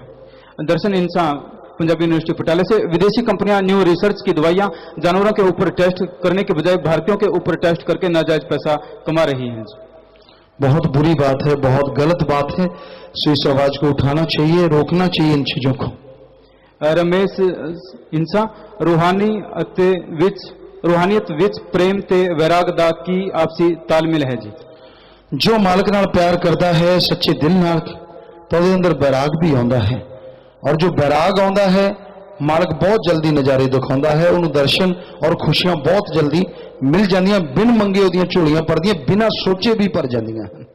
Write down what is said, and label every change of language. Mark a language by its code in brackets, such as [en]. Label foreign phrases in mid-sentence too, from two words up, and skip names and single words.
[hi] दर्शन इंसान पंजाबी यूनिवर्सिटी पटियाला से, विदेशी कंपनियां न्यू रिसर्च की दवाइयां जानवरों के ऊपर टेस्ट करने के बजाय भारतीयों के ऊपर टेस्ट करके नाजायज पैसा कमा रही हैं। बहुत बुरी बात है, बहुत गलत बात है। सो इस आवाज को उठाना चाहिए, रोकना चाहिए इन चीजों को। [pa] ਰਮੇਸ਼ ਇੰਸਾਨ, ਰੂਹਾਨੀ ਅਤੇ ਵਿਚ ਰੂਹਾਨੀਅਤ ਵਿਚ ਪ੍ਰੇਮ ਤੇ ਵੈਰਾਗ ਦਾ ਕੀ ਆਪਸੀ ਤਾਲਮੇਲ ਹੈ ਜੀ। ਜੋ ਮਾਲਕ ਨਾਲ ਪਿਆਰ ਕਰਤਾ ਹੈ ਸੱਚੇ ਦਿਲ ਨਾਲ ਤੋ ਉਹਦੇ ਅੰਦਰ ਬੈਰਾਗ ਭੀ आਉਂਦਾ ਹੈ, ਔਰ ਜੋ ਬੈਰਾਗ आਉਂਦਾ ਹੈ ਮਾਲਕ ਬਹੁਤ ਜਲਦੀ ਨਜ਼ਾਰੇ दिखाਉਂਦਾ ਹੈ, ਉਹਨੂੰ ਦਰਸ਼ਨ ਔਰ ਖ਼ੁਸ਼ੀਆਂ ਬਹੁਤ ਜਲਦੀ ਮਿਲ ਜਾਂਦੀਆਂ, ਬਿਨ ਮੰਗੇ ਉਹਦੀਆਂ ਝੋਲੀਆਂ ਭਰਦੀਆਂ, ਬਿਨਾ ਸੋਚੇ ਭੀ ਭਰ ਜਾਂਦੀਆਂ।